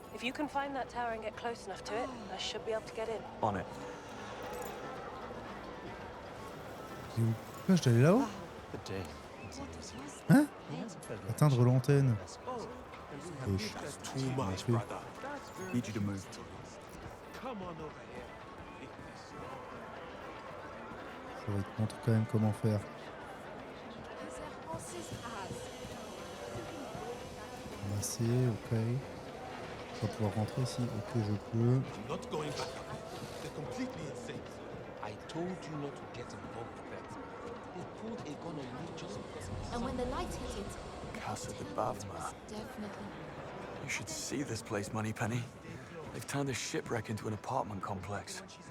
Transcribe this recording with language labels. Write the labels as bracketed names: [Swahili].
[English] If you can find that tower and get close enough to it, I should be able to get in. On it. [French] Pourquoi je dois aller là-haut? Hein? Atteindre l'antenne. Wesh. [English] Need you to move. [French] Ça va te montrer quand même comment faire. Ramasser, ok. Je vais pouvoir rentrer ici. Ok, je peux. [English] Not going back up. They're completely insane. I told you not to get involved with that. They pulled a gun on you just because. And when the light hit it, Casa de Bavma. definitely. You should see this place, Moneypenny. They've turned a shipwreck into an apartment complex.